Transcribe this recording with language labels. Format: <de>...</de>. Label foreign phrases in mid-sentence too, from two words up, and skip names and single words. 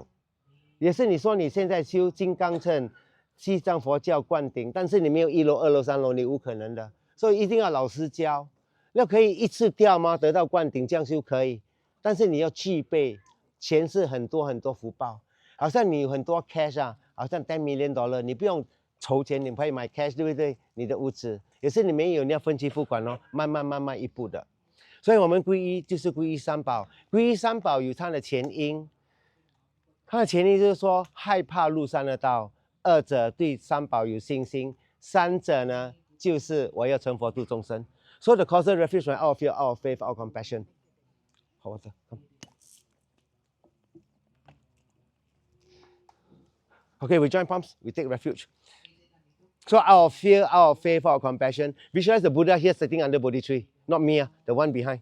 <zh>也是你说你现在修金刚乘。西藏佛教灌顶，但是你没有1楼、2楼、3楼，你无可能的，所以一定要老师教。那可以一次掉吗？得到灌顶这样修可以， 但是你要具备，钱是很多很多福报，好像你有很多 cash 啊，好像10</zh> <en>million dollar，</en> <zh>你不用筹钱，你可以买 cash， 对不对？你的物质也是你没有，你要分期付款哦，慢慢一步的。所以我们皈依就是皈依三宝，皈依三宝有它的前因，它的前因就是说害怕路上的道，二者对三宝有信心，三者呢就是我要成佛度众生。</zh> <en>So the causal refuge from our fear, our faith, our compassion.</en> <zh>好，我走。</zh> <en>Okay, we join palms, we take refuge. So our fear, our faith, our compassion. Visualize the Buddha here sitting under Bodhi tree, not me, the one behind.</en>